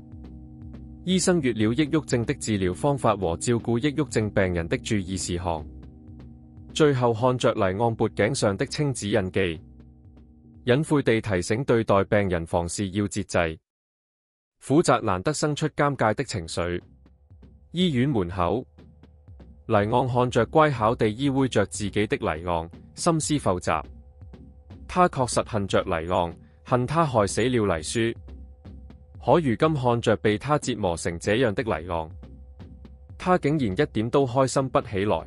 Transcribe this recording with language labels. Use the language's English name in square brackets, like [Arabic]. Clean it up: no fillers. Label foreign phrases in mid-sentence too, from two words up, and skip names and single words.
[Chinese] 醫生閱了抑鬱症的治療方法和照顧抑鬱症病人的注意事項，最後看着黎昂脖頸上的青指印記，隱晦地提醒對待病人房事要節制。苦澤難得生出尷尬的情緒。醫院門口，黎昂看着乖巧地依偎着自己的黎昂，心思浮雜。他確實恨着黎昂，恨他害死了黎舒。可如今看着被他折磨成這樣的黎昂，他竟然一點都開心不起來。